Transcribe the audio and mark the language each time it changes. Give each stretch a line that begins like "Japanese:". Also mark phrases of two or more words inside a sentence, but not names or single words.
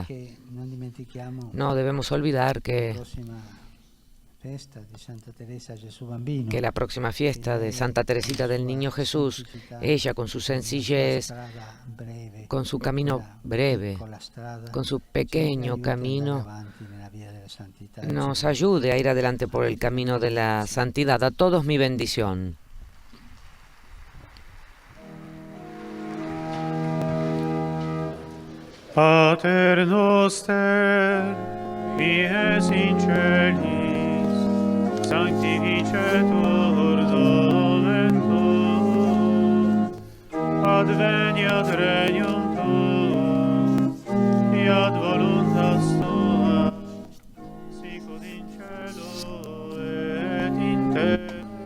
Spanish: No debemos olvidar que la próxima fiesta de Santa Teresita del Niño Jesús, ella con su sencillez, con su camino breve, con su pequeño camino, nos ayude a ir adelante por el camino de la santidad. A todos mi bendición.
Latin: Pater noster, qui es in celis, sanctificetur nomen tuum, adveniat regnum tuum, fiat voluntas tua, sicut in cielo et in terra.